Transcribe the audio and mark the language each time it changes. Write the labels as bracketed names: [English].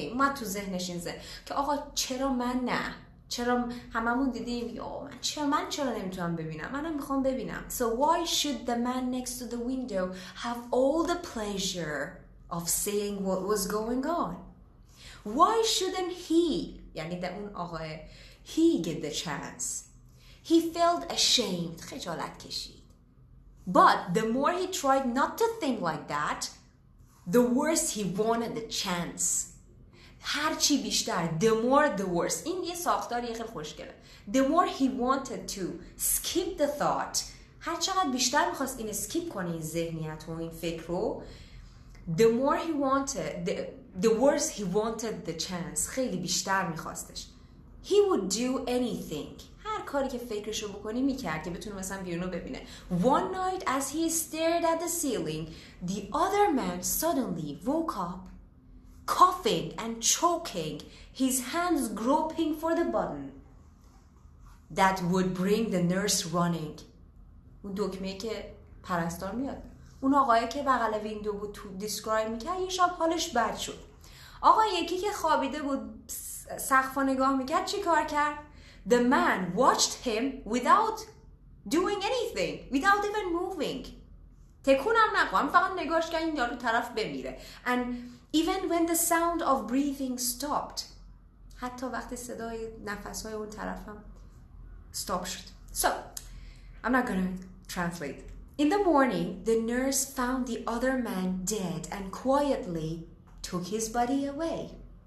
[Persian] اومد تو ذهنش این که آقا چرا من نه؟ چرا هممون دیدیم من چرا نمیتونم ببینم؟ منم میخوام ببینم. [English] So why should the man next to the window have all the pleasure of seeing what was going on? Why shouldn't he, [Persian] یعنی اون آقای, [English] he get the chance? He felt ashamed, [Persian] خجالت کشید. [English] But the more he tried not to think like that, the worse he wanted the chance. [Persian] هرچی بیشتر, [English] the more the worse. [Persian] این یه ساختاریه خیلی خوشگله. [English] The more he wanted to skip the thought, [Persian] هر چقدر بیشتر میخواست این skip کنه این ذهنیت و این فکر رو, [English] the more he wanted, the worse he wanted the chance. [Persian] خیلی بیشتر میخواستش. [English] He would do anything. [Persian] هر کاری که فکرشو بکنی میکرد که بتونه مثلا بیرونو ببینه. [English] One night as he stared at the ceiling, the other man suddenly woke up, coughing and choking, his hands groping for the button that would bring the nurse running. [Persian] اون دکمه که پرستار میاد. اون آقایی که بغل ویندو بود تو دیسکرایب میکرد یه شب حالش بد شد. آقا یکی که خوابیده بود سقفا نگاه میکرد چی کار کرد؟ [English] The man watched him without doing anything, without even moving. [Persian] تکونم نکنم فقط نگاش کرد این یارو طرف بمیره. [English] And even when the sound of breathing stopped, [Persian] حتی وقتی صدای نفسهای اون طرفم stop شد. [English] So, I'm not gonna translate. In the morning, the nurse found the other man dead and quietly took his body away.